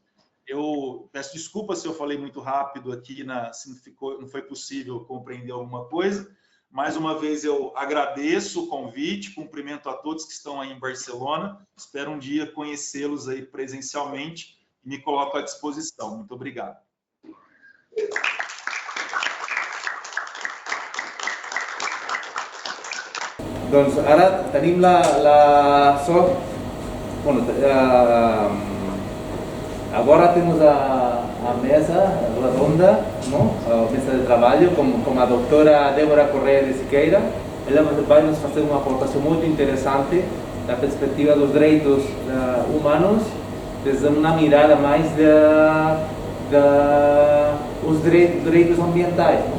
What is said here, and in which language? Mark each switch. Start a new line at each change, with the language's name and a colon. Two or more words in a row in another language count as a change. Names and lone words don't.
Portuguese: Eu peço desculpa se eu falei muito rápido aqui, se não foi possível compreender alguma coisa. Mais uma vez eu agradeço o convite, cumprimento a todos que estão aí em Barcelona. Espero um dia conhecê-los aí presencialmente e me coloco à disposição. Muito obrigado.
Catalan: Doncs ara tenim la sort, bueno,
Portuguese: agora temos a mesa redonda, ¿no? A mesa de trabalho com a doutora Débora Correia de Siqueira. Ela vai nos fazer uma aportação muito interessante da perspectiva dos direitos humanos, desde uma mirada mais dos direitos ambientais, ¿no?